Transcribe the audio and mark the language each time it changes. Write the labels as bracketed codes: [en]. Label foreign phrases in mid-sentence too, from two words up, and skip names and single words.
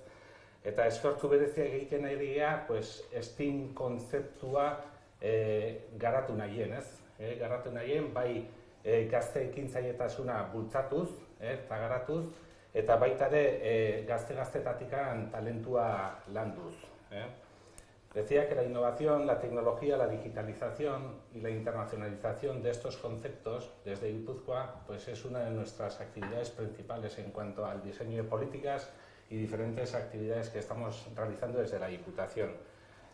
[eu] Eta esfortzu berezia egiten nahi dira, STEAM kontzeptua garatu nahien, ez? Garatu nahien, bai gazte ekintzailetasuna bultzatuz eta garatuz, eta baita ere gazte-gaztetatikan talentua landuz. [es] Decía que la innovación, la tecnología, la digitalización y la internacionalización de estos conceptos desde Guipúzcoa es una de nuestras actividades principales en cuanto al diseño de políticas y diferentes actividades que estamos realizando desde la Diputación.